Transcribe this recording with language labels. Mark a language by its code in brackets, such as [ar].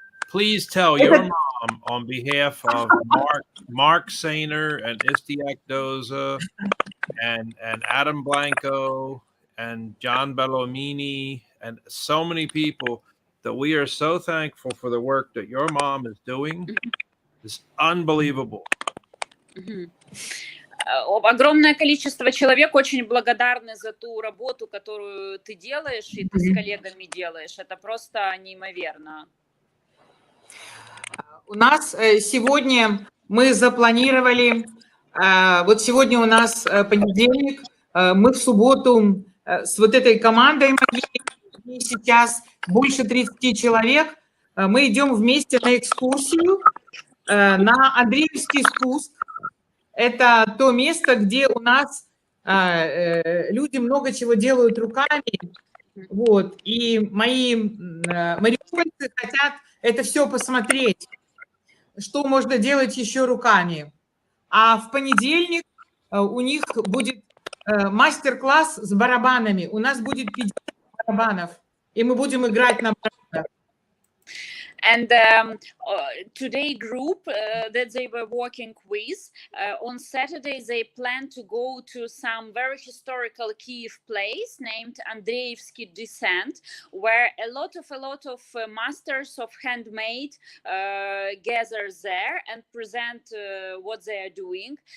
[en] Please tell your mom on behalf of Mark Sainer and Istiak Doza and Adam Blanco and John Bellomini and so many people that we are so thankful for the work that your mom is doing. It's unbelievable. [ru] Огромное количество человек очень благодарны за ту работу, которую ты делаешь и ты с коллегами делаешь. Это просто неимоверно. У нас сегодня мы запланировали, вот сегодня у нас понедельник, мы в субботу с вот этой командой моей, сейчас больше 30 человек, мы идем вместе на экскурсию на Андреевский спуск. Это то место, где у нас люди много чего делают руками, вот, и мои мариупольцы хотят это все посмотреть. что можно делать еще руками. А в понедельник у них будет мастер-класс с барабанами. У нас будет 50 барабанов, и мы будем играть на барабанах. [en] And today group that they were working with, on Saturday they plan to go to some very historical Kiev place named Andreevsky Descent, where a lot of masters of handmade gather there and present what they are doing.